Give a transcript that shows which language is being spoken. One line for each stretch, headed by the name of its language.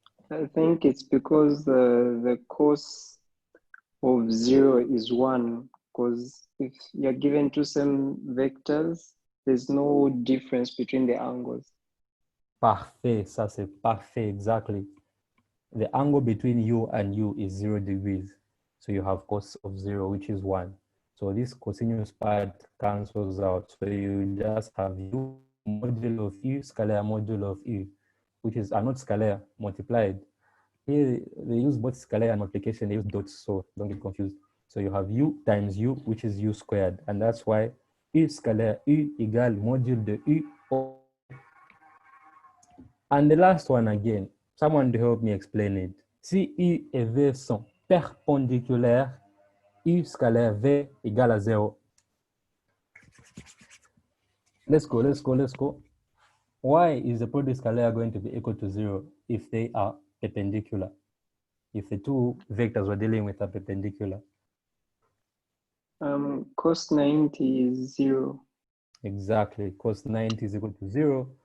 English: I think it's because the cos of 0 is 1, because if you're given two same vectors, there's no difference between the angles.
French: Parfait, ça c'est parfait,
English: exactly. The angle between U and U is 0 degrees. So you have cos of 0, which is 1. So this cosinus part cancels out. So you just have U modulo of U, scalar modulo of U, which is not scalar, multiplied. Here they use both scalar and multiplication, they use dots, so don't get confused. So you have U times U, which is U squared. And that's why U scalar U equal
French: module de U.
English: And the last one again, someone to help me explain it.
French: Si U et V sont perpendiculaires, U scalaire V égale à 0.
English: Let's go. Why is the product scalar going to be equal to 0 if they are perpendicular? If the two vectors we're dealing with are perpendicular? Cos 90 is 0. Exactly, cos 90 is equal to 0.